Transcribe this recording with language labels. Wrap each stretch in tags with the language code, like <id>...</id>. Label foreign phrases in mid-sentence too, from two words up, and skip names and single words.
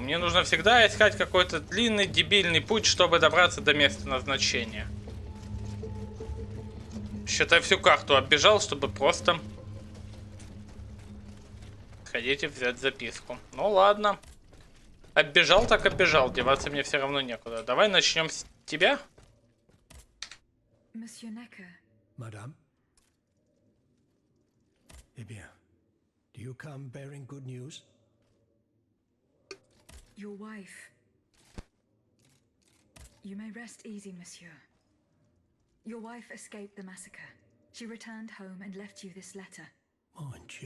<ru>Мне нужно всегда искать какой-то длинный, дебильный путь, чтобы добраться до места назначения. Считай, всю карту оббежал, чтобы просто сходить и взять записку. Ну ладно. Оббежал так оббежал, деваться мне все равно некуда. Давай начнем с тебя.</ru> <fr>Madame? Eh bien,</fr> <en>do you come bearing good news? Your wife. You may rest easy, monsieur. Your wife escaped the massacre. She returned home and left you this letter.</en> <fr>Mon Dieu.</fr>